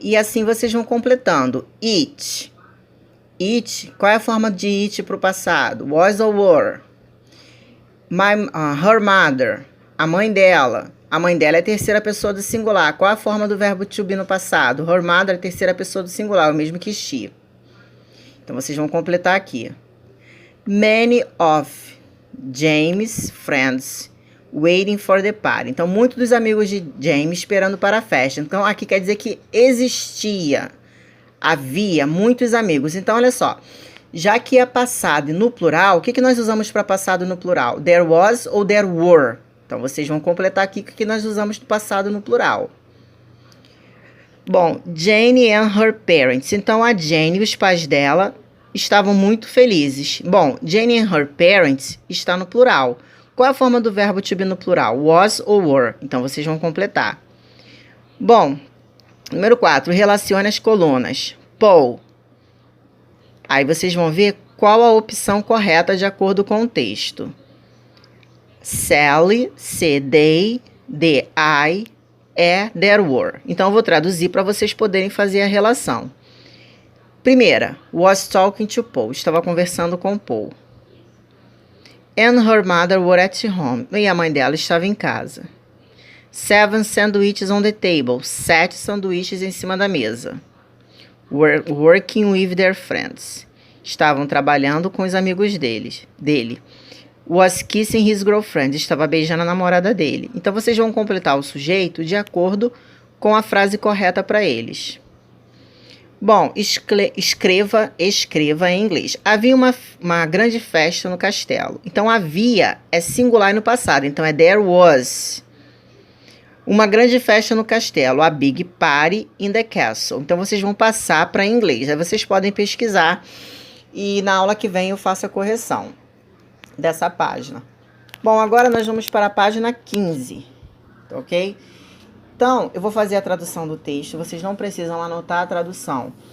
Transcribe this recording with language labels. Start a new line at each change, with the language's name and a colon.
Portuguese: E assim vocês vão completando. It. It, qual é a forma de it para o passado?
English: Was or were?
Portuguese: Her mother, a mãe dela. A mãe dela é a terceira pessoa do singular. Qual é a forma do verbo to be no passado? Her mother é a terceira pessoa do singular, o mesmo que she. Então, vocês vão completar aqui.
English: Many of James' friends waiting for the party.
Portuguese: Então, muitos dos amigos de James esperando para a festa. Então, aqui quer dizer que existia, havia muitos amigos. Então, olha só. Já que é passado no plural, o que nós usamos para passado no plural? There was ou there were? Então, vocês vão completar aqui o que nós usamos do passado no plural.
English: Bom, Jane and her parents.
Portuguese: Então, a Jane e os pais dela estavam muito felizes. Bom,
English: Jane and her parents
Portuguese: está no plural. Qual é a forma do verbo to be no plural? Was ou were? Então, vocês vão completar. Bom, número 4. Relacione as colunas. Paul. Aí vocês vão ver qual a opção correta de acordo com o texto.
English: Sally, C, they, the, I, there were.
Portuguese: Então, eu vou traduzir para vocês poderem fazer a relação. Primeira,
English: was talking to Paul.
Portuguese: Estava conversando com Paul.
English: And her mother were at home.
Portuguese: E a mãe dela estava em casa.
English: 7 sandwiches on the table.
Portuguese: 7 sanduíches em cima da mesa.
English: Were working with their friends.
Portuguese: Estavam trabalhando com os amigos dele.
English: Was kissing his girlfriend.
Portuguese: Estava beijando a namorada dele. Então, vocês vão completar o sujeito de acordo com a frase correta para eles. Bom, escreva em inglês. Havia uma grande festa no castelo. Então, havia é singular no passado. Então, é there was. Uma grande festa no castelo.
English: A big party in the castle.
Portuguese: Então, vocês vão passar para inglês. Aí, vocês podem pesquisar. E na aula que vem eu faço a correção dessa página. Bom, agora nós vamos para a página 15. Ok? Então, eu vou fazer a tradução do texto. Vocês não precisam anotar a tradução.